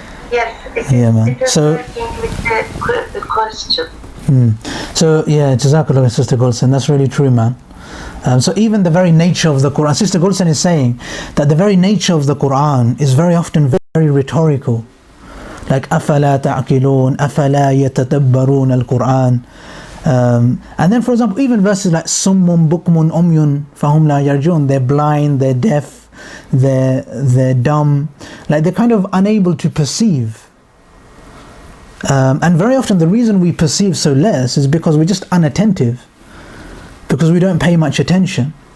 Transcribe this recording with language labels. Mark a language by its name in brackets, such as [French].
[English] Yes, man. It is So working with the question. So yeah, Jazakallah, Sister Golson, that's really true, man. So even the very nature of the Quran, Sister Golson is saying that the very nature of the Quran is very often very rhetorical. like [Arabic] أَفَلَا تَعْقِلُونَ أَفَلَا يَتَدَبَّرُونَ الْقُرْآنِ. [English] And then, for example, even verses like [Arabic] summun bukmun umyun fahum la yarjun, [English] they're blind, they're deaf, they're dumb, like they're kind of unable to perceive. And very often the reason we perceive so less is because we're just unattentive, because we don't pay much attention.